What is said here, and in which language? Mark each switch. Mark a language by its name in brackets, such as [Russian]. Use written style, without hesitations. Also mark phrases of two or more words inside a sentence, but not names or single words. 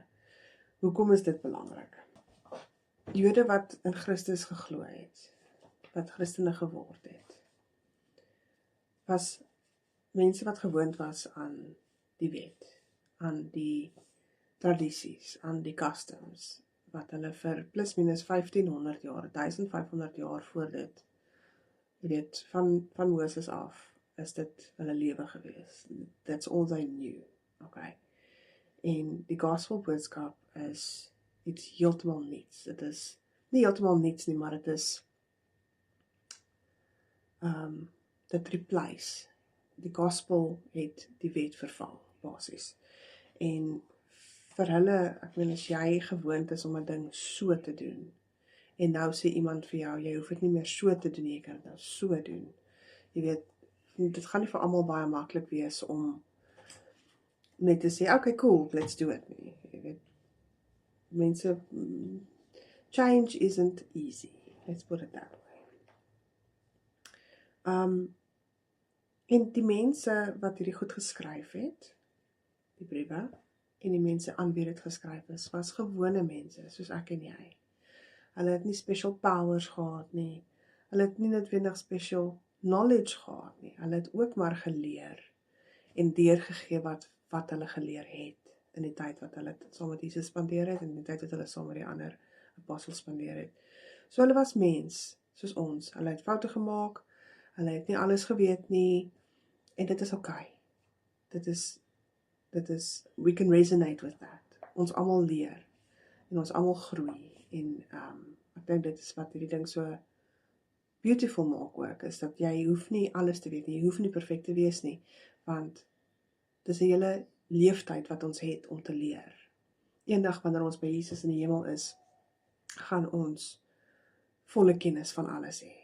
[Afrikaans] Hoekom is dit belangrik? Jode wat in Christus geglo het, wat Christene geword het, was mense wat gewoond was aan die wet, aan die tradisies, aan die customs, wat hulle vir plus minus 1500 jaar, 1500 jaar voor dit, jy weet, van Moses af, is dit hulle lewe gewees. [English] That's all they knew, okay. [Afrikaans] En die gospel boodskap is iets heeltemal niets. Dit is nie heeltemal niets nie, maar dit is dit replace. Die gospel het die wet vervang, basies. En vir hulle, ek meen, as jy gewoond is om 'n ding so te doen, en nou sê iemand vir jou, jy hoef dit nie meer so te doen, jy kan dit nou so doen. Jy weet, dit gaan nie vir almal baie maklik wees om net te sê, [English] okay, cool, let's do it nie. [Afrikaans] Jy weet, mense, [English] change isn't easy, let's put it that way. [Afrikaans] En die mense wat hierdie goed geskryf het, die briewe, en die mense aan wie dit geskryf is, was gewone mense, soos ek en jy. Hulle het nie [English] special powers [Afrikaans] gehad nie, hulle het nie noodwendig [English] special knowledge [Afrikaans] gehad nie, hulle het ook maar geleer, en deurgegee wat hulle geleer het, in die tyd wat hulle saam met Jesus spandeer het, en in die tyd wat hulle saam met die ander apostels spandeer het. So hulle was mens, soos ons, hulle het foute gemaak, hulle het nie alles geweet nie, en dit is okay. Dit is, [English] we can resonate with that. [Afrikaans] Ons almal leer, en ons almal groei, en ek dink dit is wat hierdie ding so beautiful maak ook, is dat jy hoef nie alles te weet nie, jy hoef nie perfect te wees nie, want dit is 'n hele leeftyd wat ons het om te leer. Eendag wanneer ons by Jesus in die hemel is, gaan ons volle kennis van alles hê.